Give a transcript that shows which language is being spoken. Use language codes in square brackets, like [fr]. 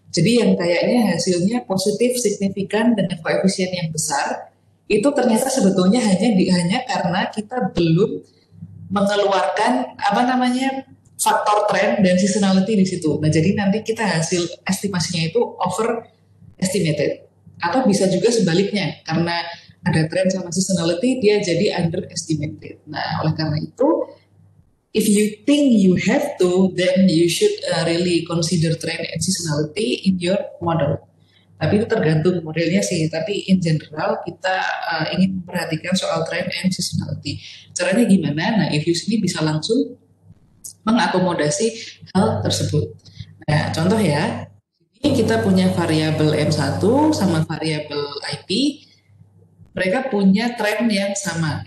[id] Jadi yang kayaknya hasilnya positif, signifikan, dengan koefisien yang besar, itu ternyata sebetulnya hanya karena kita belum mengeluarkan faktor trend dan seasonality di situ. Nah, jadi nanti kita hasil estimasinya itu overestimated, atau bisa juga sebaliknya, karena ada trend sama seasonality dia jadi underestimated. Nah, oleh karena itu, [en] if you think you have to, then you should really consider trend and seasonality in your model. [id] Tapi itu tergantung modelnya sih. Tapi [en] in general [id] kita ingin memperhatikan soal trend and seasonality. Caranya gimana? Nah, Ifuse ini bisa langsung mengakomodasi hal tersebut. Nah, contoh ya, ini kita punya variabel M1 sama variabel IP, mereka punya tren yang sama.